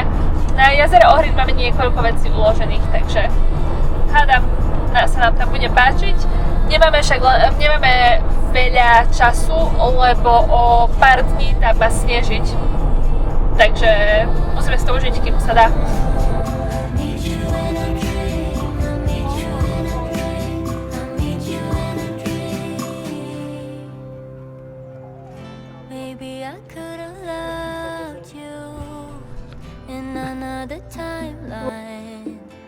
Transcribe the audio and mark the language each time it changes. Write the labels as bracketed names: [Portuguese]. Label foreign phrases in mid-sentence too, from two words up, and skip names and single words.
[Slovak] Na jazere Ohrid máme niekoľko vecí uložených, takže hádam, sa nám tam bude páčiť. Nemáme veľa času, lebo o pár dní tam má snežiť. Takže musíme si to užiť, kým sa dá. [English] Maybe I could have loved you in another timeline.